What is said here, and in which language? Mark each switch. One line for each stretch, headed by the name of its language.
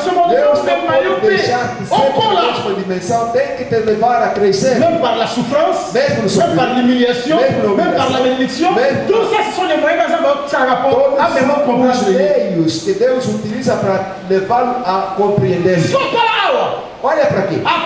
Portuguese: Deus não pode deixar de ser na mesma dimensão, tem que te levar a crescer.
French: Même par la souffrance,
Portuguese: mesmo
French: même par l'humiliation, même par la bénédiction. Tout ça, ce sont les moyens que
Portuguese: todos os meios que Deus utiliza para levá-lo a compreender. Olha para aqui.